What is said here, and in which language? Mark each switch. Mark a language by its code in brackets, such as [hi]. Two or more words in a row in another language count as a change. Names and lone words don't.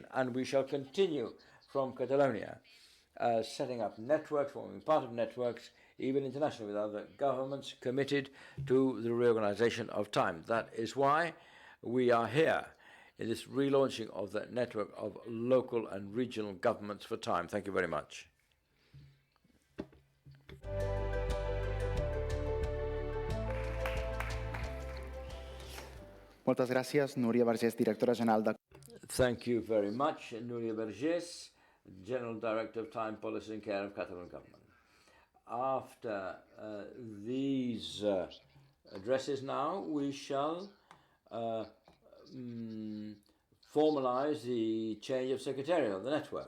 [en] And we shall continue from Catalonia setting up networks, forming part of networks, even internationally, with other governments committed to the reorganization of time. That is why we are here in this relaunching of the network of local and regional governments for time. Thank you very much. [ca] Moltes gràcies, Núria Vergés, directora general de... [en] Thank you very much, Núria Vergés, General Director of Time Policy and Care of Catalan Government. After these addresses now, we shall formalize the change of Secretarial of the network.